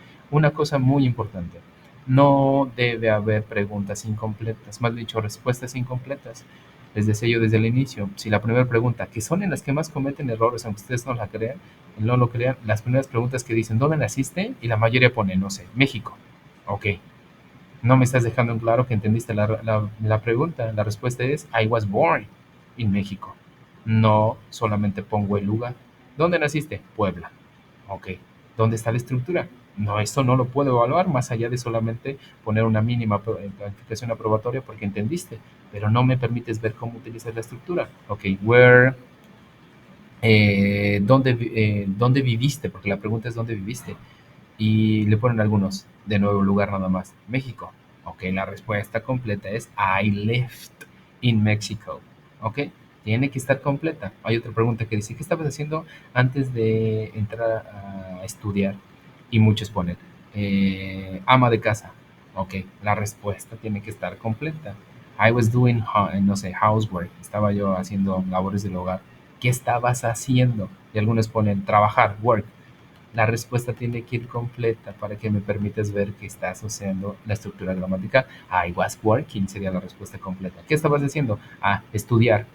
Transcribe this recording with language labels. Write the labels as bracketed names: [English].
[Spanish] Una cosa muy importante, no debe haber preguntas incompletas, más dicho, respuestas incompletas. Les decía yo desde el inicio, si la primera pregunta, que son en las que más cometen errores, aunque ustedes no la crean, no lo crean, las primeras preguntas que dicen, ¿dónde naciste? Y la mayoría pone, no sé, México. Ok, no me estás dejando en claro que entendiste la pregunta. La respuesta es, [English] I was born in México. [Spanish] No solamente pongo el lugar. ¿Dónde naciste? Puebla. Ok. ¿Dónde está la estructura? No, esto no lo puedo evaluar más allá de solamente poner una mínima calificación aprobatoria porque entendiste, pero no me permites ver cómo utilizas la estructura. Ok, where, ¿dónde viviste? Porque la pregunta es ¿dónde viviste? Y le ponen algunos, de nuevo lugar nada más, México. Ok, la respuesta completa es [English] I left in Mexico. [Spanish] Ok, tiene que estar completa. Hay otra pregunta que dice, ¿qué estabas haciendo antes de entrar a estudiar? Y muchos ponen, ama de casa. Ok, la respuesta tiene que estar completa. [English] I was doing, [Spanish] no sé, [English] housework. [Spanish] Estaba yo haciendo labores del hogar. ¿Qué estabas haciendo? Y algunos ponen trabajar, work. La respuesta tiene que ir completa para que me permitas ver que está asociando la estructura gramatical. [English] I was working [Spanish] sería la respuesta completa. ¿Qué estabas haciendo? Ah, estudiar.